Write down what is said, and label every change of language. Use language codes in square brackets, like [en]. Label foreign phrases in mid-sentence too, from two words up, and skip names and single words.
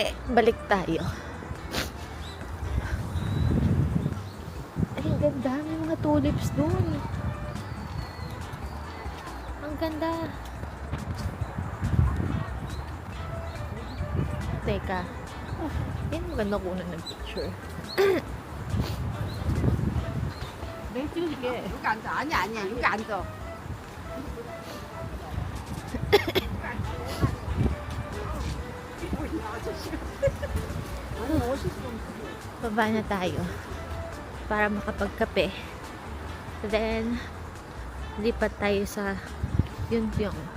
[tl] Balik tayo. Ay, ang ganda. May mga tulips doon. Ang ganda. Teka. Yan, maganda kunan ng picture. [ko] 내가 찍어줄게. 여기 앉아. 아니야. 여기 앉아. [tl] Baba na tayo para makapagkape. Then, lipat tayo sa Yunpyong.